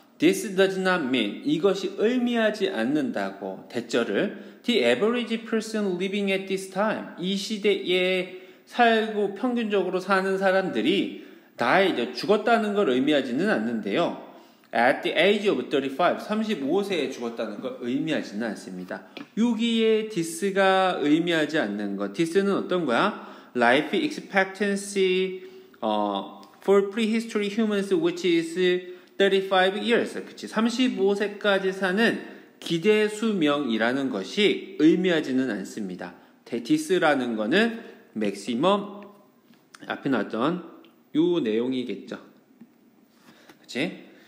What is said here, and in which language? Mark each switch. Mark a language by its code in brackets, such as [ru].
[en] This does not mean [ko] 이것이 의미하지 않는다고 대절을 [en] The average person living at this time [ko] 이 시대에 살고 평균적으로 사는 사람들이 died 죽었다는 걸 의미하지는 않는데요. [en] At the age of [ko] 35세에 죽었다는 걸 의미하지는 않습니다. 여기에 this가 의미하지 않는 것. this는 어떤 거야? [en] Life expectancy for prehistory humans which is 35 years. [ko] 그치? 35세까지 사는 기대 수명이라는 것이 의미하지는 않습니다. this라는 거는 maximum 앞에 나왔던 요 내용이겠죠. 그치?